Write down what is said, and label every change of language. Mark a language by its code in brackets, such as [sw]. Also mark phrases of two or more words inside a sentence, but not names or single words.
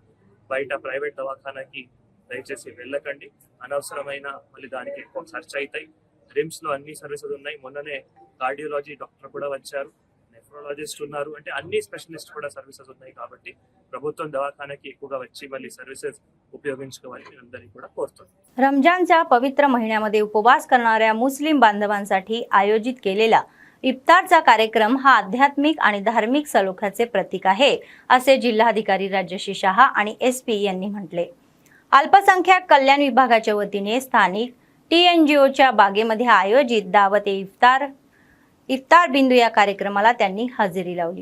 [te] బయట ప్రైవేట్ దవాఖానాకి దయచేసి వెళ్ళకండి, అనవసరమైన మళ్ళీ దానికి ఎక్కువ ఖర్చు అవుతాయి। రిమ్స్లో అన్ని సర్వీసెస్ ఉన్నాయి। మొన్ననే కార్డియాలజీ డాక్టర్ కూడా వచ్చారు, నెఫ్రాలజిస్ట్ ఉన్నారు, అంటే అన్ని స్పెషలిస్ట్ కూడా సర్వీసెస్ ఉన్నాయి। కాబట్టి ప్రభుత్వం దవాఖానాకి ఎక్కువగా వచ్చి మళ్ళీ సర్వీసెస్ उपयोగించుకోవాలని అందరికీ కూడా కోరుతున్నాను। [mr] रमजानच्या पवित्र महिन्यामध्ये उपवास करणाऱ्या मुस्लिम बांधवांसाठी आयोजित केलेला इफ्तारचा कार्यक्रम हा आध्यात्मिक आणि धार्मिक सलोख्याचे प्रतीक आहे असे जिल्हाधिकारी राजश्री शहा आणि SP यांनी म्हटले। अल्पसंख्याक कल्याण विभागाच्या वतीने स्थानिक TNGOच्या बागेमध्ये आयोजित दावत इफ्तार बिंदू या कार्यक्रमाला त्यांनी हजेरी लावली।